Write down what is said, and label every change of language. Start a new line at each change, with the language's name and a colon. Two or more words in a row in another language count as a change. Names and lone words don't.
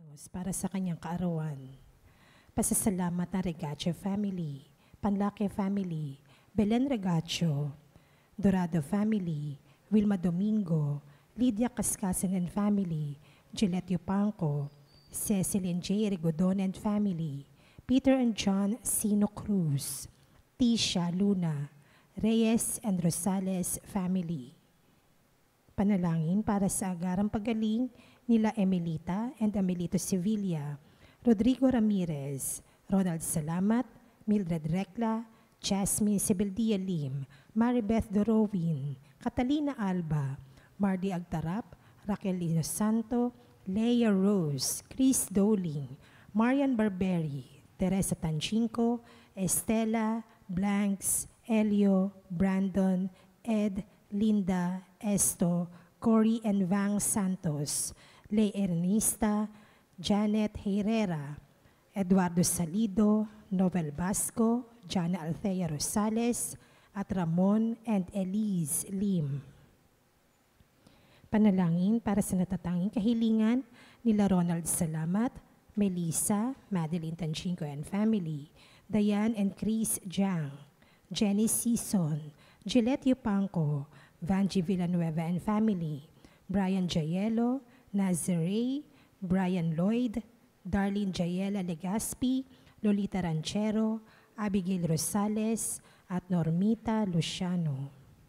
Filipino: para sa kanyang kaarawan. Pasasalamat ng Regacho family, Panlake family, Belen Regacho, Dorado family, Wilma Domingo, Lydia Cascasen
English: and family,
Filipino: Gillette Yupanco, Cecil and J. Rigodon
English: and family,
Filipino: Peter and John Sino Cruz, Tisha Luna, Reyes and Rosales family. Panalangin para sa agarang pagaling nila Emelita and Amelito Sevilla, Rodrigo Ramirez, Ronald Salamat, Mildred Recla, Jasmine Sebeldia Lim, Maribeth Dorowin, Catalina Alba, Mardy Agtarap, Raquel Lino Santo, Leia Rose, Chris Doling, Marian Barberi, Teresa Tanchinko, Estela, Blanks, Elio, Brandon, Ed, Linda, Esto, Cory and Vang Santos, Ley Ernista, Janet Herrera, Eduardo Salido, Novel Basco, Jana Althea Rosales, at Ramon and Elise Lim. Panalangin para sa natatanging kahilingan nila Ronald Salamat, Melissa, Madeline Tanchinko
English: and family,
Filipino: Diane and Chris Jiang, Jenny Sison, Gillette Yupanco, Vanji Villanueva
English: and family,
Filipino: Brian Jayelo, Nazare, Brian Lloyd, Darlene Jayela Legaspi, Lolita Ranchero, Abigail Rosales, at Normita Luciano.